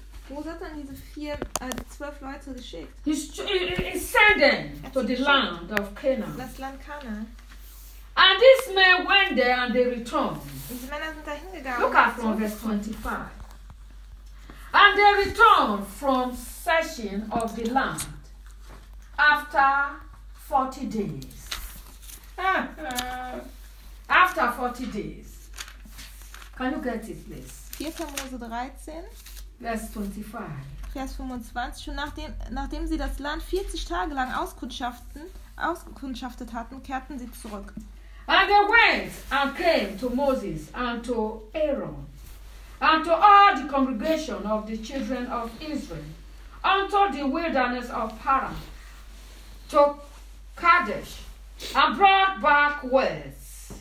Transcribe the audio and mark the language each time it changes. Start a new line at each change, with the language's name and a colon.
German: Wo hat dann diese zwölf Leute geschickt?
English: He sent them to the land of Canaan.
German: Das Land Canaan.
English: And these men went there and they returned.
German: Diese Männer sind dahin gegangen.
English: Look at from verse 25. And they returned from searching of the land after 40 days. After 40 days. Can you get it, please?
German: 4. Mose 13, Vers 25. Vers 25. Schon nachdem sie das Land 40 Tage lang ausgekundschaftet hatten, kehrten sie zurück.
English: And they went and came to Moses and to Aaron and to all the congregation of the children of Israel unto the wilderness of Paran to Kadesh and brought back words.